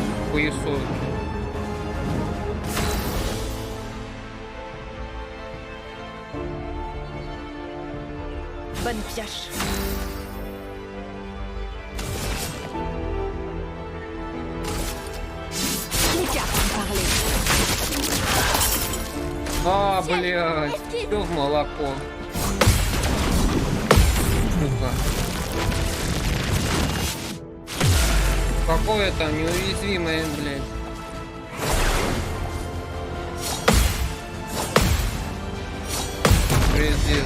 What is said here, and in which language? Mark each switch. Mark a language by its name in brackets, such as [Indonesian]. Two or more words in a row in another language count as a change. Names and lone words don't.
[Russian] хуесосит. [French] Bonne pioche. Les cartes ont parlé. [Russian] А, блядь, все в молоко. Сука. Какое там неуязвимое, блядь. Пиздец.